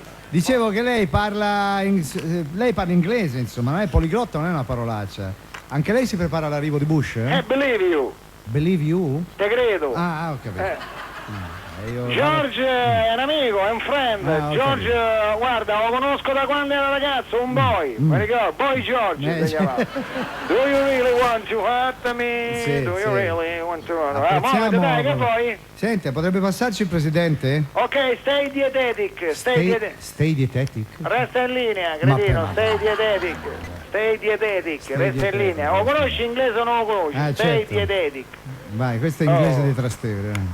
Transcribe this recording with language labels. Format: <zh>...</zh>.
<it>Dicevo che lei parla inglese, insomma, non è poliglotta, non è una parolaccia. Anche lei si prepara all'arrivo di Bush?</it> <en>Believe you. Believe you?</en> <it>Te credo. Ah, ho capito. George è un amico, è un</it> <en>friend.</en> <it>George, guarda, lo conosco da quando era ragazzo, un</it> <en>boy.</en> <it>Mi ricordo, Boy George si chiamava.</it> <en>Do you really want to hurt me? Do you really want to hurt me?</en> <it>Dai, che vuoi? Senta, potrebbe passarci il presidente?</it> <en>Ok, stay dietetic. Stay dietetic?</en> <it>Resta in linea, cretino,</it> <en>stay dietetic. Stay dietetic,</en> <it>resta in linea. Lo conosci inglese o non lo conosci?</it> <en>Stay dietetic.</en> <it>Vai, questo è inglese di Trastevere.</it>